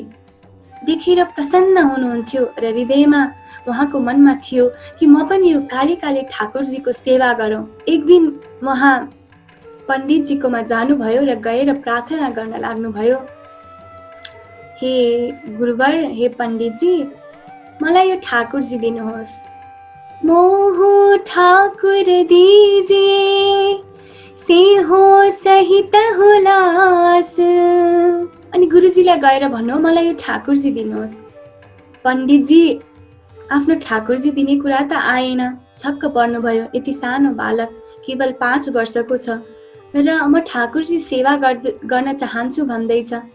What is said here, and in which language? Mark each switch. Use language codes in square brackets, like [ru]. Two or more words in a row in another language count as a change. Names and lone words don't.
[ne] देखेर प्रसन्न हुनुहुन्थ्यो र हृदयमा उहाँको मनमा थियो कि म पनि यो काले काले ठाकुरजीको सेवा गरौँ। एक दिन उहाँ पण्डितजीकोमा जानुभयो र गएर प्रार्थना गर्न लाग्नुभयो। हे गुरुवर, हे पण्डितजी, मलाई यो ठाकुरजी दिनुहोस्। [hi] मोहो ठाकुर दीजिए, से हो सहित हुलास। [ne] अनि गुरुजीलाई गएर भन्नु, मलाई यो ठाकुरजी दिनुहोस्। पण्डितजी आफ्नो ठाकुरजी दिने कुरा त आएन, छक्क पर्नुभयो। यति सानो बालक, केवल 5 वर्षको छ र म ठाकुरजी सेवा गर्न चाहन्छु भन्दैछ।